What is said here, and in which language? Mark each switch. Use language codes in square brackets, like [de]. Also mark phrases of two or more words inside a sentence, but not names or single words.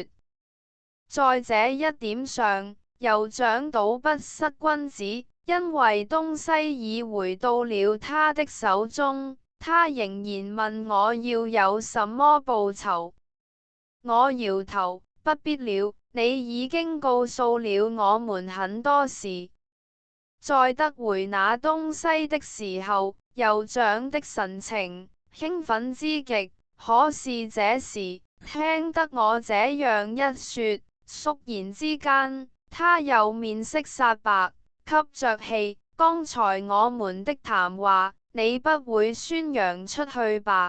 [zh] 在這一點上，酋長倒不失君子，因為東西已回到了他的手中，他仍然問我要有什麼報酬。我搖頭，不必了，你已經告訴了我們很多事。在得回那東西的時候，酋長的神情興奮之極，可是這時聽得我這樣一說，肅然之間，他又面色煞白，吸着氣。剛才我們的談話，你不會宣揚出去吧？